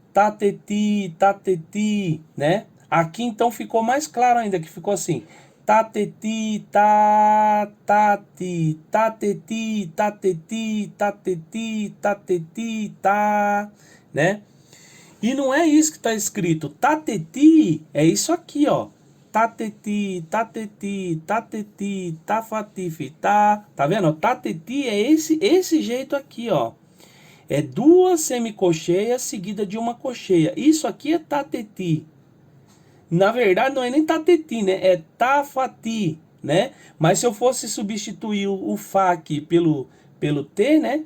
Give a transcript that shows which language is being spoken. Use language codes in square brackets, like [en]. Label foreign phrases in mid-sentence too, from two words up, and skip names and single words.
[pt] Tateti, né? Aqui então ficou mais claro ainda, que ficou assim, tateti, tateti, tateti, tateti, tateti, tateti, né? E não é isso que está escrito. Tateti é isso aqui, ó. Tateti, tateti, tateti, tafatifi, tá vendo? Tateti é esse jeito aqui, ó. É duas semicolcheias seguidas de uma colcheia. Isso aqui é tateti. Na verdade, não é nem tateti, né? É tafati, né? Mas se eu fosse substituir o Fá aqui pelo T, né?